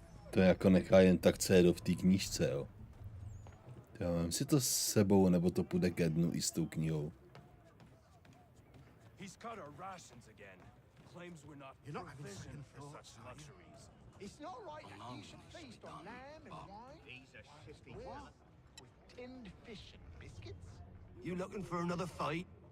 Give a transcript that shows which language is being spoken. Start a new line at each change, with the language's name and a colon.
Czech: To jako nechá jen tak cédo v té knížce, jo. Já mám si to s sebou, nebo to půjde ke dnu i s tou knihou.
English: He's cut our rations again. Claims we're not provisioned for such luxuries. It's not right that you should feast on lamb and wine. These are shifty with tinned fish and biscuits. You looking for another fight?